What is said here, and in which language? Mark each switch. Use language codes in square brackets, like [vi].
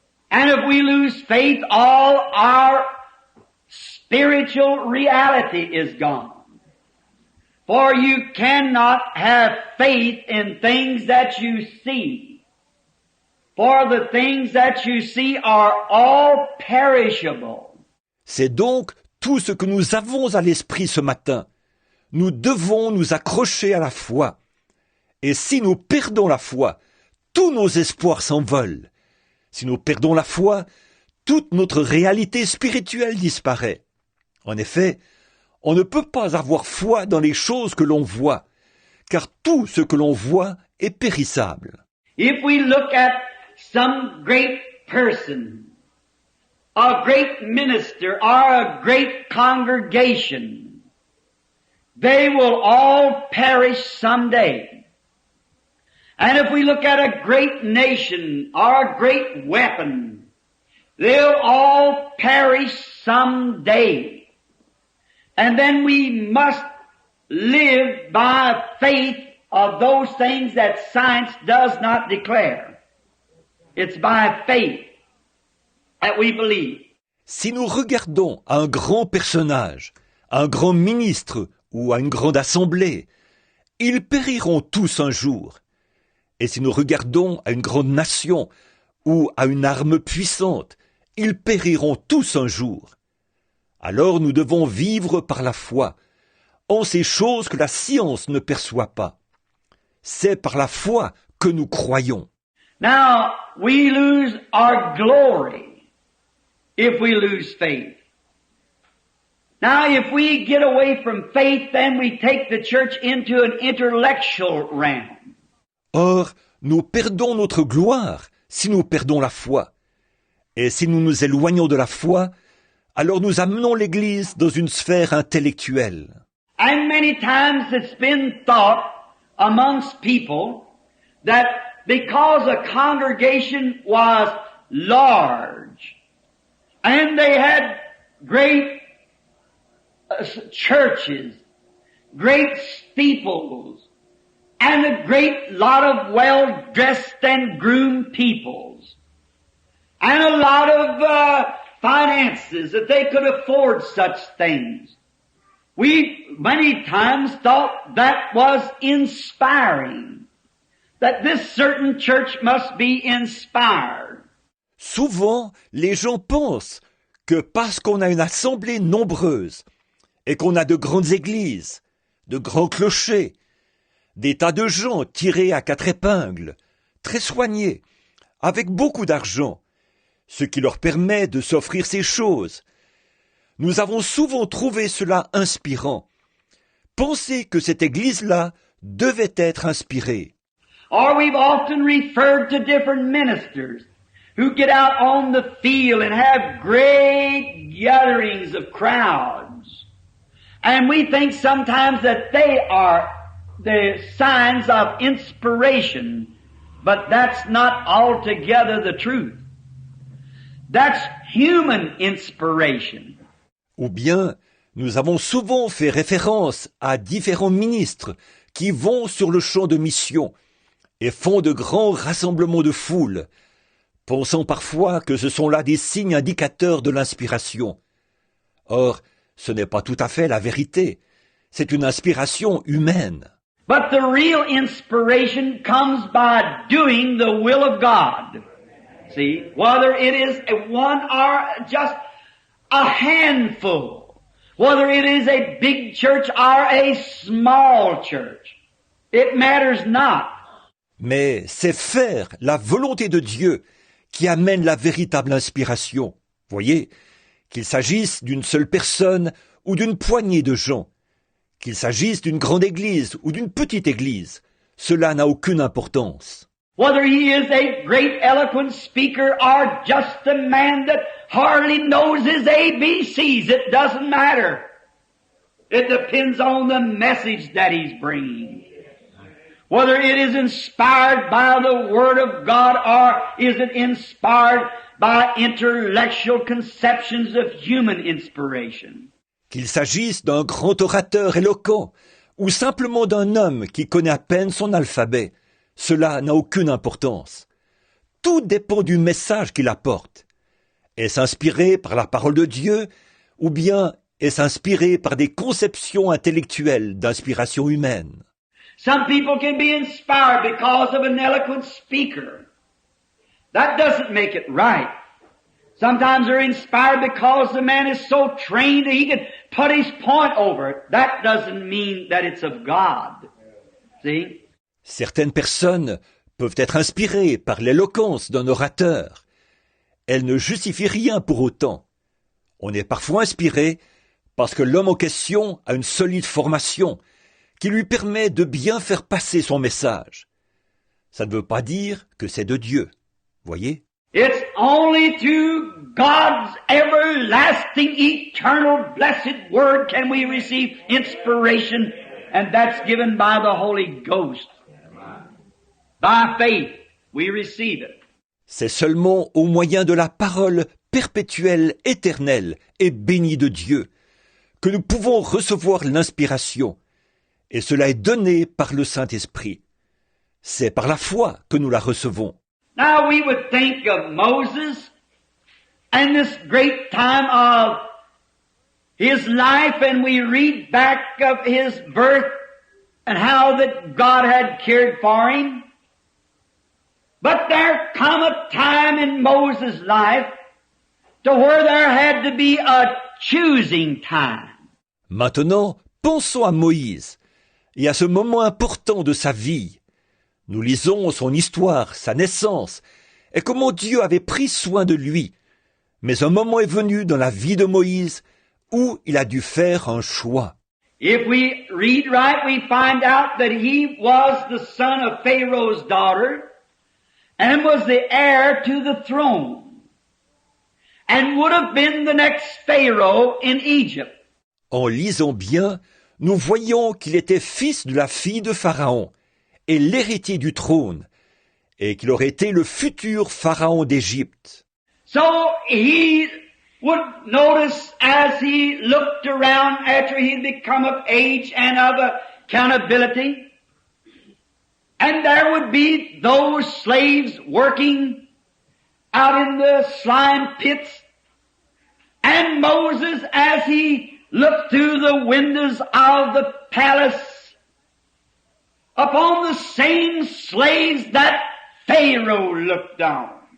[en] And if we lose faith, all our spiritual reality is gone. For you cannot have faith in things that you see. For the things that you see are all perishable. [fr] C'est donc tout ce que nous avons à l'esprit ce matin. Nous devons nous accrocher à la foi. Et si nous perdons la foi, tous nos espoirs s'envolent. Si nous perdons la foi, toute notre réalité spirituelle disparaît. En effet, On ne peut pas avoir foi dans les choses que l'on voit, car tout ce que l'on voit est périssable. [en] If we look at some great person, a great minister, or a great congregation, they will all perish someday. And if we look at a great nation or a great weapon, they'll all perish someday. And then we must live by faith of those things that science does not declare. It's by faith that we believe. [fr] Si nous regardons à un grand personnage, à un grand ministre ou à une grande assemblée, ils périront tous un jour. Et si nous regardons à une grande nation ou à une arme puissante, ils périront tous un jour. Alors nous devons vivre par la foi, en ces choses que la science ne perçoit pas. C'est par la foi que nous croyons. [en] Now, we lose our glory if we lose faith. Now, if we get away from faith, then we take the church into an intellectual realm. [fr] Or, nous perdons notre gloire si nous perdons la foi. Et si nous nous éloignons de la foi, alors nous amenons l'Église dans une sphère intellectuelle. [en] And many times it's been thought amongst people that because a congregation was large and they had great churches, great steeples, and a great lot of well-dressed and groomed peoples, and a lot of finances that they could afford such things. We many times thought that was inspiring, that this certain church must be inspired. [fr] Souvent, les gens pensent que parce qu'on a une assemblée nombreuse et qu'on a de grandes églises, de grands clochers, des tas de gens tirés à quatre épingles, très soignés, avec beaucoup d'argent, ce qui leur permet de s'offrir ces choses. Nous avons souvent trouvé cela inspirant. Pensez que cette église-là devait être inspirée. [en] Or we've often referred to different ministers who get out on the field and have great gatherings of crowds. And we think sometimes that they are the signs of inspiration, but that's not altogether the truth. That's human inspiration. [fr] Ou bien, nous avons souvent fait référence à différents ministres qui vont sur le champ de mission et font de grands rassemblements de foule, pensant parfois que ce sont là des signes indicateurs de l'inspiration. Or, ce n'est pas tout à fait la vérité. C'est une inspiration humaine. [en] But the real inspiration comes by doing the will of God. See, whether it is one or just a handful, whether it is a big church or a small church, it matters not. [fr] Mais c'est faire la volonté de Dieu qui amène la véritable inspiration. Voyez, qu'il s'agisse d'une seule personne ou d'une poignée de gens, qu'il s'agisse d'une grande église ou d'une petite église, cela n'a aucune importance. [en] Whether he is a great eloquent speaker or just a man that hardly knows his ABCs, it doesn't matter. It depends on the message that he's bringing. Whether it is inspired by the Word of God or is it inspired by intellectual conceptions of human inspiration. [fr] Qu'il s'agisse d'un grand orateur éloquent ou simplement d'un homme qui connaît à peine son alphabet, cela n'a aucune importance. Tout dépend du message qu'il apporte. Est-ce inspiré par la parole de Dieu ou bien est-ce inspiré par des conceptions intellectuelles d'inspiration humaine? [en] Some people can be inspired because of an eloquent speaker. That doesn't make it right. Sometimes they're inspired because the man is so trained that he can put his point over it. That doesn't mean that it's of God. See? [fr] Certaines personnes peuvent être inspirées par l'éloquence d'un orateur. Elles ne justifient rien pour autant. On est parfois inspiré parce que l'homme en question a une solide formation qui lui permet de bien faire passer son message. Ça ne veut pas dire que c'est de Dieu, voyez? [en] It's only through God's everlasting, eternal, blessed Word can we receive inspiration, and that's given by the Holy Ghost. By faith, we receive it. [fr] C'est seulement au moyen de la parole perpétuelle, éternelle et bénie de Dieu que nous pouvons recevoir l'inspiration, et cela est donné par le Saint-Esprit. C'est par la foi que nous la recevons. [en] Now we would think of Moses and this great time of his life, and we read back of his birth and how that God had cared for him. But there come a time in Moses' life to where there had to be a choosing time. [fr] Maintenant, pensons à Moïse et à ce moment important de sa vie. Nous lisons son histoire, sa naissance, et comment Dieu avait pris soin de lui. Mais un moment est venu dans la vie de Moïse où il a dû faire un choix. [en] If we read right, we find out that he was the son of Pharaoh's daughter and was the heir to the throne and would have been the next Pharaoh in Egypt. [fr] En lisant bien, nous voyons qu'il était fils de la fille de Pharaon et l'héritier du trône, et qu'il aurait été le futur pharaon d'Égypte. [en] So he would notice as he looked around after he'd become of age and of accountability, and there would be those slaves working out in the slime pits, and Moses, as he looked through the windows of the palace upon the same slaves that Pharaoh looked on.